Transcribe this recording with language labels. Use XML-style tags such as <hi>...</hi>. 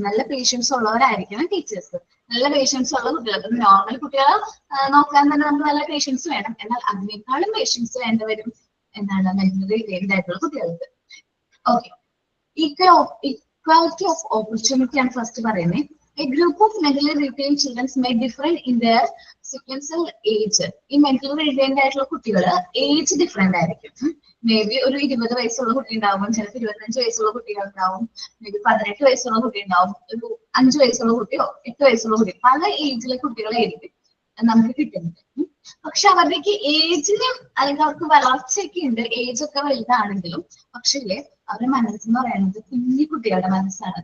<ml>നല്ല patients ഉള്ളവരായിരിക്കണം teachers. നല്ല patients ഉള്ള കുട്ടികൾക്ക്, നോർമൽ കുട്ടികളെ നോക്കാൻ തന്നെ നമുക്ക് നല്ല പേഷ്യൻസ് വേണം. എന്നാൽ അതിനേക്കാളും പേഷ്യൻസ് വേണ്ടവരും എന്താണ് മെന്റലി റിട്ടൈൻഡ് ആയിട്ടുള്ള കുട്ടികൾക്ക്. ഓക്കെ, ഇക്വാലിറ്റി ഓഫ് ഓപ്പർച്യൂണിറ്റി ആണ് ഫസ്റ്റ് പറയുന്നത്.</ml> <en>A group of mentally retained children may differ in their sequential age.</en> <ml>ഈ</ml> <en>mentally retained</en> <ml>ആയിട്ടുള്ള കുട്ടികൾ ഏജ് ഡിഫറെന്റ് ആയിരിക്കും. മേ ബി ഒരു 20 വയസ്സുള്ള കുട്ടി ഉണ്ടാവും, ചിലപ്പോൾ 25 വയസ്സുള്ള കുട്ടികൾ ഉണ്ടാവും, മേ ബി 18 വയസ്സുള്ള കുട്ടി ഉണ്ടാവും, ഒരു 5 വയസ്സുള്ള കുട്ടിയോ 8 വയസ്സുള്ള കുട്ടിയോ, പല ഏജിലെ കുട്ടികളായിരിക്കും നമുക്ക് കിട്ടുന്നത്. പക്ഷെ അവരുടെക്ക് ഏജിന് അല്ലെങ്കിൽ അവർക്ക് വളർച്ചയൊക്കെ ഉണ്ട്, ഏജ് ഒക്കെ വലുതാണെങ്കിലും പക്ഷേ അവരുടെ മനസ്സെന്ന് പറയുന്നത് കുഞ്ഞു കുട്ടികളുടെ മനസ്സാണ്.</ml>